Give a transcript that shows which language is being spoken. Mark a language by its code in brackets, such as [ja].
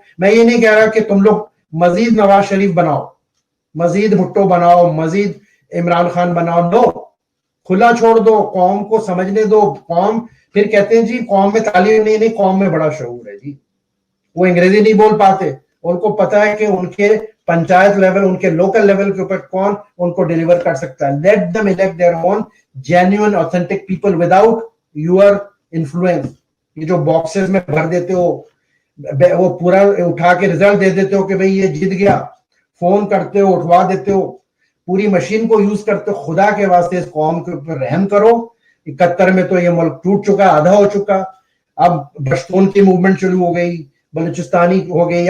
[ur] میں یہ نہیں کہہ رہا کہ تم لوگ مزید نواز شریف بناؤ, مزید بھٹو بناؤ, مزید عمران خان بناؤ, نو, کھلا چھوڑ دو, قوم کو سمجھنے دو. قوم پھر کہتے ہیں جی قوم میں تعلیم نہیں, قوم میں بڑا شعور ہے. جی وہ انگریزی نہیں بول پاتے, ان کو پتا ہے کہ ان کے پنچایت لیول, ان کے لوکل لیول کے اوپر کون ان کو ڈیلیور کر سکتا ہے. [en] Let them elect their own genuine authentic people without your influence. [ur] یہ جو باکسز میں بھر دیتے ہو, وہ پورا اٹھا کے رزلٹ دے دیتے ہو کہ بھئی یہ جیت گیا, فون کرتے ہو, اٹھوا دیتے ہو, پوری مشین کو یوز کرتے ہو. خدا کے واسطے اس قوم کے اوپر رحم کرو. 71 میں تو یہ ملک ٹوٹ چکا, آدھا ہو چکا. اب پشتون کی موومنٹ شروع ہو گئی, بلوچستانی ہو گئی.